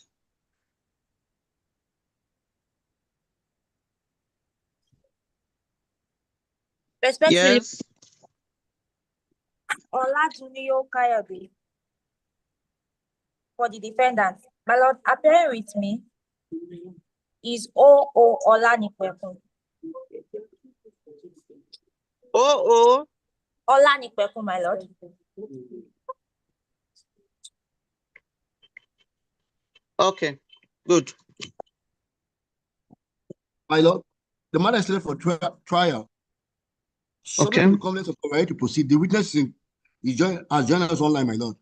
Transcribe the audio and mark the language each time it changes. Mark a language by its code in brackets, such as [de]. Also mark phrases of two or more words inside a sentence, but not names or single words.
[en] Respectfully, Yes. Olatunmiyo Kayode for the defendant. My lord, appearing with me. is O.O. Olanipekun. O.O. Olanipekun, my lord. Okay, good. My lord, the matter is set for trial. Subject Okay. to the comments of right to proceed. The witness has joined us online, my lord.